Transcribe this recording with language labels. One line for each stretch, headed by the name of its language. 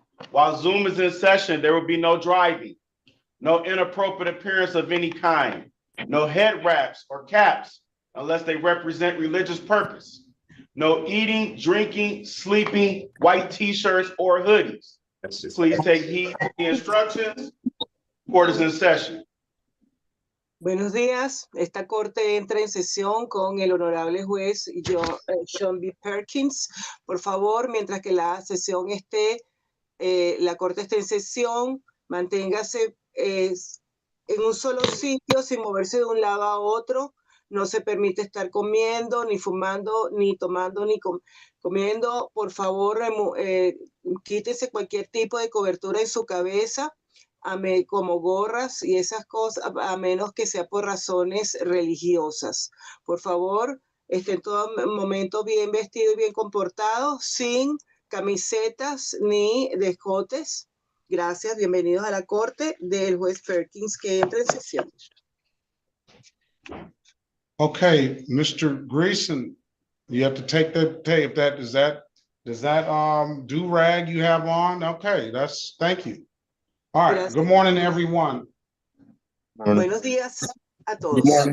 English: While Zoom is in session, there will be no driving, no inappropriate appearance of any kind, no head wraps or caps unless they represent religious purpose, no eating, drinking, sleeping, white t-shirts or hoodies. Please take heed to the instructions. Court is in session.
Spanish: Buenos días. Esta corte entra en sesión con el honorable juez Sean B. Perkins. Por favor, mientras que la sesión esté, la corte esté en sesión, manténgase en un solo sitio sin moverse de un lado a otro. No se permite estar comiendo, ni fumando, ni tomando, ni comiendo. Por favor, quítese cualquier tipo de cobertura en su cabeza, como gorras y esas cosas, a menos que sea por razones religiosas. Por favor, esté en todo momento bien vestido y bien comportado, sin camisetas ni escotes. Gracias, bienvenidos a la corte del juez Perkins que entra en sesión.
English: Okay, Mr. Greason, you have to take the tape. Does that do-rag you have on? Okay, thank you. All right,
Spanish: Gracias.
English: Good morning, everyone.
Spanish: Buenos días a todos.